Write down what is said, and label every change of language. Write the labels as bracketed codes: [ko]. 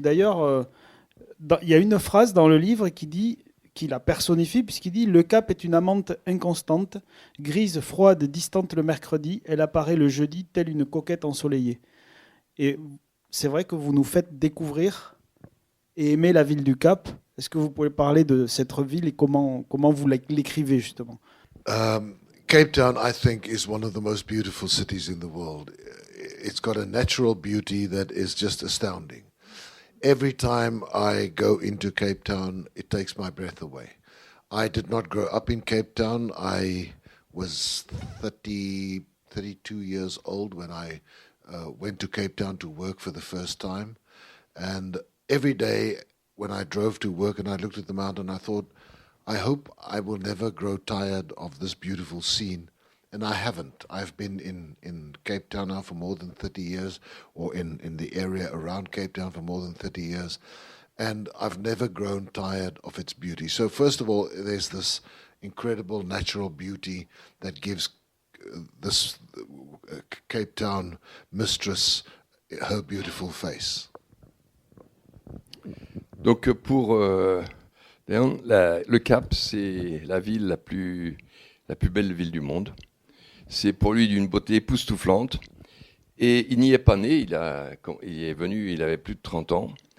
[fr] D'ailleurs, il y a une phrase dans le livre qui la personnifie, puisqu'il dit « Le Cap est une amante inconstante, grise, froide, distante le mercredi, elle apparaît le jeudi, telle une coquette ensoleillée. » Et c'est vrai que vous nous faites découvrir et aimer la ville du Cap. Est-ce que vous pouvez parler de cette ville et comment vous l'écrivez, justement? [en] Cape Town, I think, is one of the most beautiful cities in the world. It's got a natural beauty that is just astounding. Every time I go into Cape Town, it takes my breath away. I did not grow up in Cape Town. I was 32 years old when I went to Cape Town to work for the first time. And every day when I drove to work and I looked at the mountain, I thought, I hope I will never grow tired of this beautiful scene. And I haven't. I've been in Cape Town now for more than 30 years, or in the area around Cape Town for more than 30 years. And I've never grown tired of its beauty. So first of all, there's this incredible natural beauty that gives this Cape Town mistress her beautiful face. [fr] Donc pour Léon, le Cap, c'est la ville la plus belle ville du monde. C'est pour lui d'une beauté époustouflante. Et il n'y est pas né, il est venu, il avait plus de 30 ans.